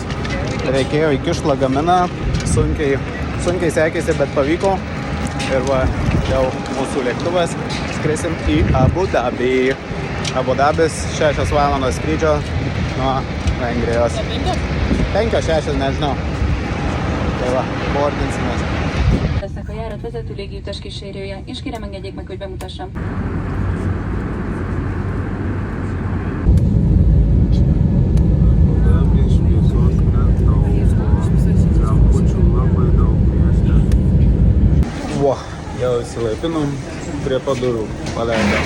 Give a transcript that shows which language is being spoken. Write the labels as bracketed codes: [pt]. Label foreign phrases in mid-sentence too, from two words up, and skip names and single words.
[lt] Reikėjo įkišt lagaminą. Sunkiai sekėsi, bet pavyko. Ir va, jau mūsų lėktuvas. Skrisim į Abu Dabį. Abu Dabis 6 valandos skrydžio nuo Vengrijos. 5-6, nežinau. Tai va, boardinsimės. [hu] Lesznek a járat vezető légiutas kísérője, és kérem engedjék meg, hogy bemutassam. [lt] Va, jau įsilaipinom prie padurų, paleidom.